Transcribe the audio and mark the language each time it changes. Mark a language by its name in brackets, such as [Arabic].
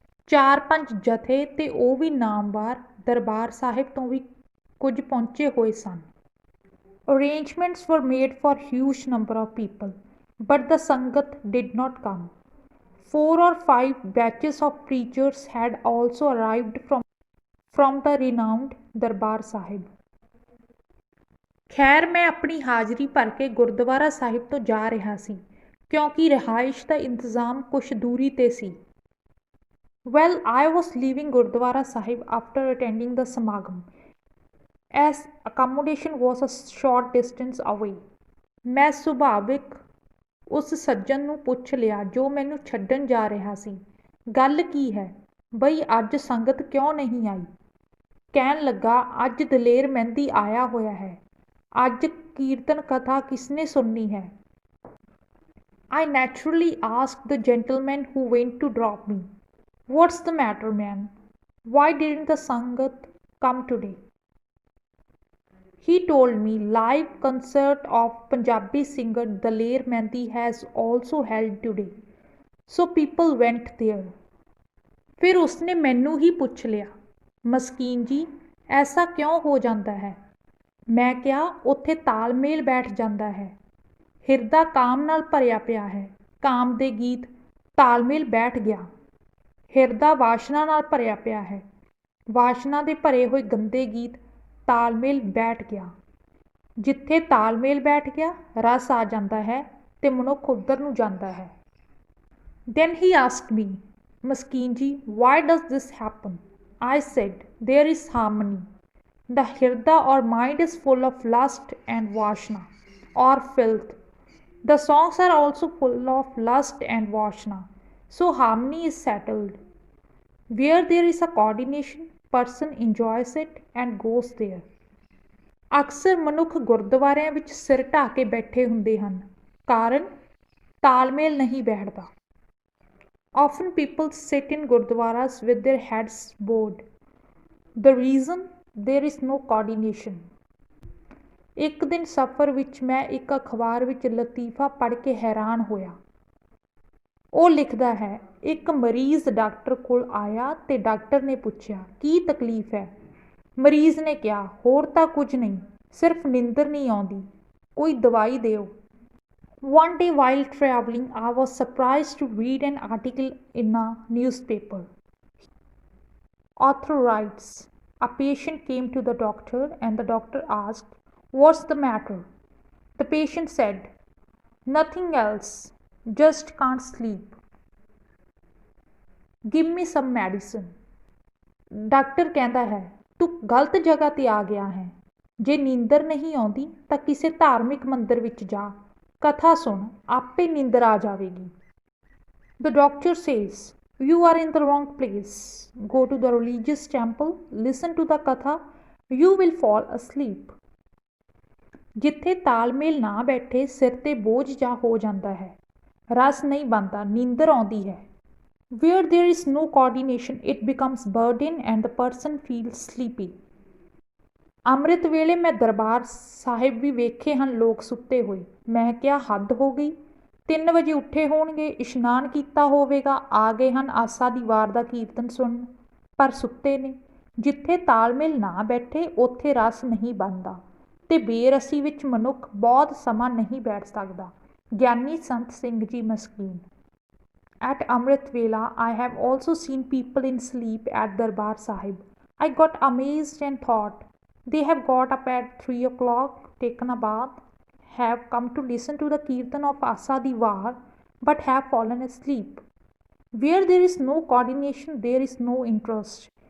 [Punjabi] 4-5 ਜਥੇ ਤੇ ਉਹ ਵੀ ਨਾਮਵਾਰ ਦਰਬਾਰ ਸਾਹਿਬ ਤੋਂ ਵੀ ਕੁਝ ਪਹੁੰਚੇ ਹੋਏ ਸਨ। [English] Arrangements were made for huge number of people, but the Sangat did not come. 4 or 5 batches of preachers had also arrived from the renowned Darbar Sahib. [Punjabi] ਖੈਰ ਮੈਂ ਆਪਣੀ ਹਾਜ਼ਰੀ ਭਰ ਕੇ ਗੁਰਦੁਆਰਾ ਸਾਹਿਬ ਤੋਂ ਜਾ ਰਿਹਾ ਸੀ, ਕਿਉਂਕਿ ਰਿਹਾਇਸ਼ ਦਾ ਇੰਤਜ਼ਾਮ ਕੁਛ ਦੂਰੀ ਤੇ ਸੀ। [English] Well, I was leaving Gurdwara Sahib after attending the Samagam, as accommodation was a short distance away. [Punjabi] ਮੈਂ ਸੁਭਾਵਿਕ ਉਸ ਸੱਜਣ ਨੂੰ ਪੁੱਛ ਲਿਆ ਜੋ ਮੈਨੂੰ ਛੱਡਣ ਜਾ ਰਿਹਾ ਸੀ, ਗੱਲ ਕੀ ਹੈ ਬਈ ਅੱਜ ਸੰਗਤ ਕਿਉਂ ਨਹੀਂ ਆਈ? ਕਹਿਣ ਲੱਗਾ, ਅੱਜ ਦਲੇਰ ਮਹਿੰਦੀ ਆਇਆ ਹੋਇਆ ਹੈ। ਅੱਜ ਕੀਰਤਨ ਕਥਾ ਕਿਸਨੇ ਸੁਣਨੀ ਹੈ? [English] I naturally asked the gentleman who went to drop me, "What's the matter, man? Why didn't the Sangat come today?" He told me live concert of Punjabi singer Daler Mehndi has also held today, so people went there. [Punjabi] ਫਿਰ ਉਸਨੇ ਮੈਨੂੰ ਹੀ ਪੁੱਛ ਲਿਆ, ਮਸਕੀਨ ਜੀ ਐਸਾ ਕਿਉਂ ਹੋ ਜਾਂਦਾ ਹੈ? ਮੈਂ ਕਿਹਾ, ਉੱਥੇ ਤਾਲਮੇਲ ਬੈਠ ਜਾਂਦਾ ਹੈ। ਹਿਰਦਾ ਕਾਮ ਨਾਲ ਭਰਿਆ ਪਿਆ ਹੈ, ਕਾਮ ਦੇ ਗੀਤ ਤਾਲਮੇਲ ਬੈਠ ਗਿਆ। ਹਿਰਦਾ ਵਾਸ਼ਨਾ ਨਾਲ ਭਰਿਆ ਪਿਆ ਹੈ, ਵਾਸ਼ਨਾ ਦੇ ਭਰੇ ਹੋਏ ਗੰਦੇ ਗੀਤ ਤਾਲਮੇਲ ਬੈਠ ਗਿਆ। ਜਿੱਥੇ ਤਾਲਮੇਲ ਬੈਠ ਗਿਆ ਰਸ ਆ ਜਾਂਦਾ ਹੈ ਤੇ ਮਨੁੱਖ ਉੱਧਰ ਨੂੰ ਜਾਂਦਾ ਹੈ। [English] Then he asked me, [Punjabi] ਮਸਕੀਨ ਜੀ, [English] why does this happen? I said, there is harmony. The hirda or mind is full of lust and vashna or filth. The songs are also full of lust and vashna, so harmony is settled. Where there is a coordination, person enjoys it and goes there. [Punjabi] ਅਕਸਰ ਮਨੁੱਖ ਗੁਰਦੁਆਰਿਆਂ ਵਿੱਚ ਸਿਰ ਢਾਹ ਕੇ ਬੈਠੇ ਹੁੰਦੇ ਹਨ, ਕਾਰਨ ਤਾਲਮੇਲ ਨਹੀਂ ਬੈਠਦਾ। [English] Often people sit in gurdwaras with their heads bowed. The reason, there is no coordination. [Punjabi] ਇੱਕ ਦਿਨ ਸਫ਼ਰ ਵਿੱਚ ਮੈਂ ਇੱਕ ਅਖਬਾਰ ਵਿੱਚ ਲਤੀਫਾ ਪੜ੍ਹ ਕੇ ਹੈਰਾਨ ਹੋਇਆ। ਉਹ ਲਿਖਦਾ ਹੈ, ਇੱਕ ਮਰੀਜ਼ ਡਾਕਟਰ ਕੋਲ ਆਇਆ ਤੇ ਡਾਕਟਰ ਨੇ ਪੁੱਛਿਆ, ਕੀ ਤਕਲੀਫ ਹੈ? ਮਰੀਜ਼ ਨੇ ਕਿਹਾ, ਹੋਰ ਤਾਂ ਕੁਝ ਨਹੀਂ, ਸਿਰਫ ਨੀਂਦਰ ਨਹੀਂ ਆਉਂਦੀ, ਕੋਈ ਦਵਾਈ ਦਿਓ। [English] One day while traveling, I was surprised to read an article in a newspaper. Author writes, a patient came to the doctor and the doctor asked, "What's the matter?" The patient said, "Nothing else, just can't sleep. Give me some medicine." [Punjabi] Doctor ਕਹਿੰਦਾ ਹੈ, ਤੂੰ ਗਲਤ ਜਗ੍ਹਾ ਤੇ ਆ ਗਿਆ ਹੈ। ਜੇ ਨੀਂਦਰ ਨਹੀਂ ਆਉਂਦੀ ਤਾਂ ਕਿਸੇ ਧਾਰਮਿਕ ਮੰਦਰ ਵਿੱਚ ਜਾ, ਕਥਾ ਸੁਣ, ਆਪੇ ਨੀਂਦਰ ਆ ਜਾਵੇਗੀ। [English] The doctor says, you are in the wrong place. Go to the religious temple, listen to the katha, you will fall asleep. [Punjabi] ਜਿੱਥੇ ਤਾਲਮੇਲ ਨਾ ਬੈਠੇ ਸਿਰ ਤੇ ਬੋਝ ਜਾ ਹੋ ਜਾਂਦਾ ਹੈ, ਰਸ ਨਹੀਂ ਬਣਦਾ, ਨੀਂਦਰ ਆਉਂਦੀ ਹੈ। [English] Where there is no coordination, it becomes burden and the person feels sleepy. [Punjabi] ਅੰਮ੍ਰਿਤ ਵੇਲੇ ਮੈਂ ਦਰਬਾਰ ਸਾਹਿਬ ਵੀ ਵੇਖੇ ਹਨ ਲੋਕ ਸੁੱਤੇ ਹੋਏ। ਮੈਂ ਕਿਹਾ, ਹੱਦ ਹੋ ਗਈ। 3 ਵਜੇ ਉੱਠੇ ਹੋਣਗੇ, ਇਸ਼ਨਾਨ ਕੀਤਾ ਹੋਵੇਗਾ, ਆ ਗਏ ਹਨ ਆਸਾ ਦੀ ਵਾਰ ਦਾ ਕੀਰਤਨ ਸੁਣਨ, ਪਰ ਸੁੱਤੇ ਨੇ। ਜਿੱਥੇ ਤਾਲਮੇਲ ਨਾ ਬੈਠੇ ਉੱਥੇ ਰਸ ਨਹੀਂ ਬਣਦਾ ਤੇ ਬੇਰਸੀ ਵਿੱਚ ਮਨੁੱਖ ਬਹੁਤ ਸਮਾਂ ਨਹੀਂ ਬੈਠ ਸਕਦਾ। ਗਿਆਨੀ ਸੰਤ ਸਿੰਘ ਜੀ ਮਸਕੀਨ। [English] At Amrit Vela, I have also seen people in sleep at Darbar Sahib. I got amazed and thought, they have got up at 3 o'clock, taken a bath, have come to listen to the Kirtan of Asa di Var, but have fallen asleep. Where there is no coordination, there is no interest.